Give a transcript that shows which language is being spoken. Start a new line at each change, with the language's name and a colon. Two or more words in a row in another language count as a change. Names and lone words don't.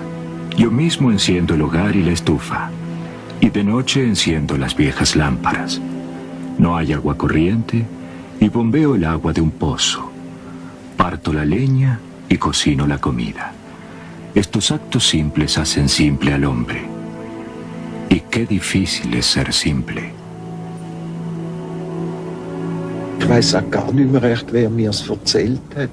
Spanish: Yo mismo enciendo el hogar y la estufa. Y de noche enciendo las viejas lámparas. No hay agua corriente y bombeo el agua de un pozo. Parto la leña y cocino la comida. Estos actos simples hacen simple al hombre. Y qué difícil es ser simple.
German: Ich weiss auch gar nicht mehr recht, wer mir es erzählt hat.